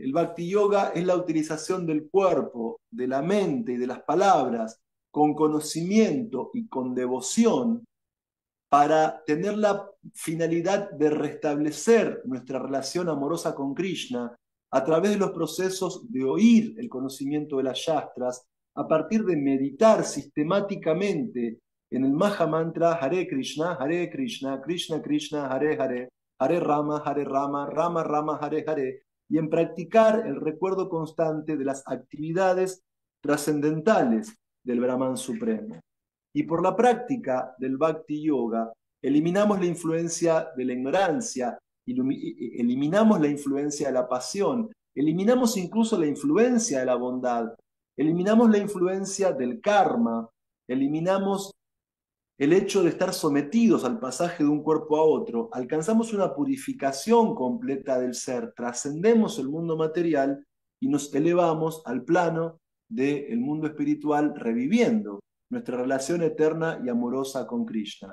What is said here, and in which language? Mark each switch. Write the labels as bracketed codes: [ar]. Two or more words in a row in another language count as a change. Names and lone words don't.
[es] El Bhakti Yoga es la utilización del cuerpo, de la mente y de las palabras con conocimiento y con devoción para tener la finalidad de restablecer nuestra relación amorosa con Krishna a través de los procesos de oír el conocimiento de las Shastras, a partir de meditar sistemáticamente en el [sa] Maha Mantra Hare Krishna, Krishna Krishna, Hare Hare, Hare Rama, Rama Rama, Hare Hare, [es] y en practicar el recuerdo constante de las actividades trascendentales del Brahman Supremo. Y por la práctica del Bhakti Yoga, eliminamos la influencia de la ignorancia, eliminamos la influencia de la pasión, eliminamos incluso la influencia de la bondad, eliminamos la influencia del karma, eliminamos el hecho de estar sometidos al pasaje de un cuerpo a otro, alcanzamos una purificación completa del ser, trascendemos el mundo material y nos elevamos al plano del mundo espiritual, reviviendo nuestra relación eterna y amorosa con Krishna.